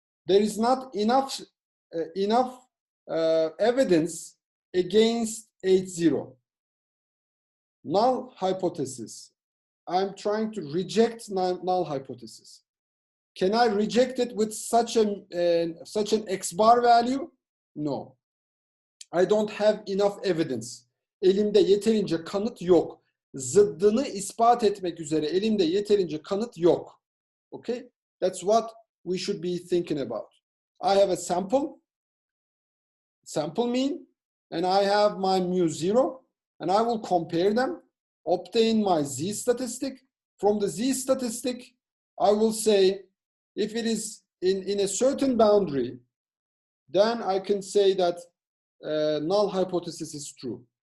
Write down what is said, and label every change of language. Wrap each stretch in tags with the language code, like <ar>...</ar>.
<en>there is not enough evidence against H0. Null hypothesis. I'm trying to reject null hypothesis. Can I reject it with such an X bar value? No. I don't have enough evidence.</en> <tr>Elimde yeterince kanıt yok. Zıddını ispat etmek üzere elimde yeterince kanıt yok.</tr> <en>Okay? That's what we should be thinking about. I have a sample mean, and I have my mu0, and I will compare them, obtain my Z statistic. From the Z statistic, I will say, if it is in a certain boundary, then I can say that null hypothesis is true.</en>